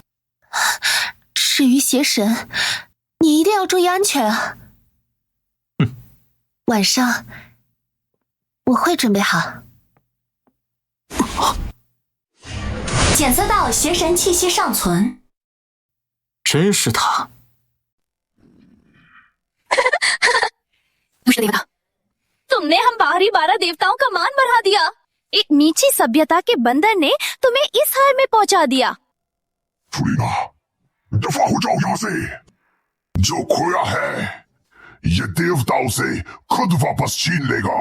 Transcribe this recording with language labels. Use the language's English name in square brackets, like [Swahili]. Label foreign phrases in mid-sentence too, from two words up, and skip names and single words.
[Chinese] 至于邪神，你一定要注意安全啊。晚上我会准备好。检测到邪神气息尚存。真是他。 [Hindi] तुमने हम बाहरी 12 देवताओं का मान बढ़ा दिया। एक नीची सभ्यता के बंदर ने तुम्हें इस हाल में पहुंचा दिया। फुरीना, दफा हो जाओ यहाँ से। जो खोया है ये देवताओं से खुद वापस छीन लेगा।